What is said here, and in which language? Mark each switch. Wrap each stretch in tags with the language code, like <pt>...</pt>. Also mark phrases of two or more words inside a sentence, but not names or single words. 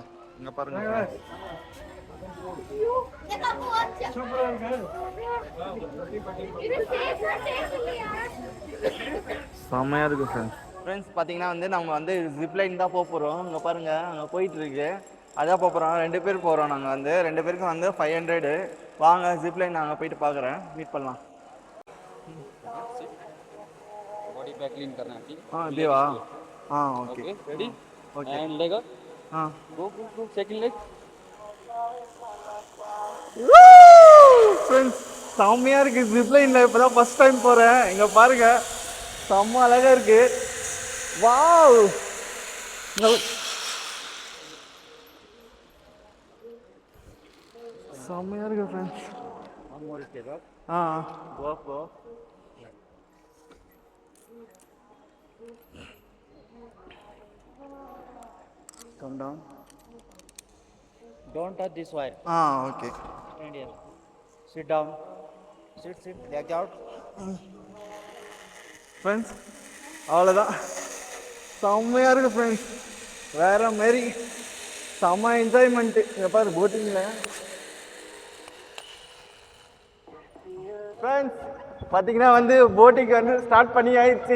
<ta>இங்கே பாருங்க செம்மையாக இருக்குது ஃப்ரெண்ட்ஸ். ஃப்ரெண்ட்ஸ் பார்த்தீங்கன்னா வந்து நம்ம வந்து ஜிப்லைன் தான் போக போகிறோம். இங்கே பாருங்கள் அங்கே போயிட்டுருக்கு. அதான் போக போகிறோம். 2 பேர் போகிறோம். நாங்கள் வந்து 2 பேருக்கு வந்து 500. வாங்க ஜிப்லைன் நாங்கள் போயிட்டு பார்க்குறேன். மீட் பண்ணலாம்.</ta> <en>body pack clean</en> <hi>करना है ठीक हाँ देवा हाँ ओके रेडी ओके</hi> <en>and leg up</en> <hi>हाँ</hi> <en>go second leg</en> <ta>फ्रेंड्स செம்மையாக இருக்குது. ஜிப்லைனில் இப்போ தான்</ta> <en>first time</en> <ta>போகிறேன். இங்கே பாருங்கள் செம்ம அழகாக இருக்குது. வாவ் செம்மையாக இருக்குது ஃப்ரெண்ட்ஸ்.</ta> <en>ah go come down. don't touch this wire okay stand here sit down sit leg out</en> <ta>ஃப்ரெண்ட்ஸ் அவ்வளோதான். செம்மையாக இருக்குது ஃப்ரெண்ட்ஸ். வேறு மாரி செம்ம என்ஜாய்மெண்ட்டு. இங்கே பாரு போட்டிங்கில் ஃப்ரெண்ட்ஸ் பார்த்தீங்கன்னா வந்து போட்டிங் வந்து ஸ்டார்ட் பண்ணி ஆயிடுச்சு.</ta>